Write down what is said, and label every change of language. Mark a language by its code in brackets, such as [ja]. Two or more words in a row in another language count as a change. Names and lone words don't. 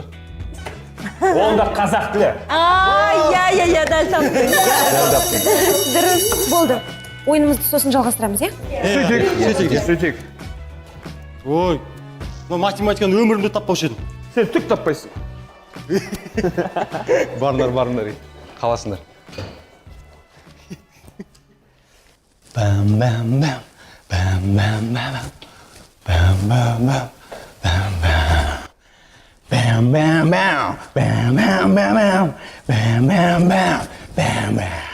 [kk] Онда қазақ тілі. Иә, дәл таптың. Дұрыс, болды. Ойынымызды сосын жалғастырамыз, иә? Сөйтек. Ой, математиканы өмірімде таппаушы едім. Сен түк таппайсың. Барындар, қаласындар. Бам-бам-бам, бам-бам-бам, бам-бам-бам, бам-бам. Бам-бам-бам, бам-бам-бам, бам-бам-бам, бам-бам.